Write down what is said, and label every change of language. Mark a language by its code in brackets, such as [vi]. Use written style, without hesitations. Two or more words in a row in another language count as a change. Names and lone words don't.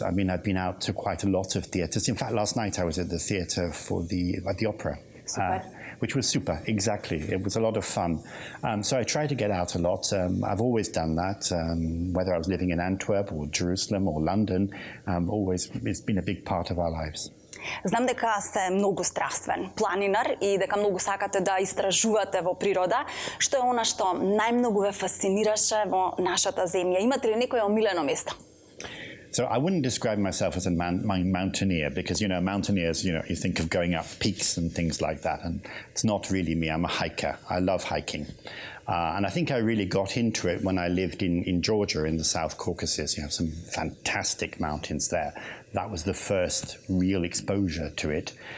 [en] I mean, I've been out to quite a lot of theatres. In fact, last night I was at the theatre at the opera, which was super, exactly. It was a lot of fun. So I try to get out a lot. I've always done that, whether I was living in Antwerp or Jerusalem or London, it's been a big part of our lives. [mk] Знам дека сте многу страствен планинар и дека многу сакате да истражувате во природа. Што е она што најмногу ве фасцинираше во нашата земја? Имате ли некое омилено место? [en] So I wouldn't describe myself as a mountaineer because, you know, mountaineers, you know, you think of going up peaks and things like that, and it's not really me. I'm a hiker. I love hiking. And I think I really got into it when I lived in Georgia in the South Caucasus. You have some fantastic mountains there. That was the first real exposure to it.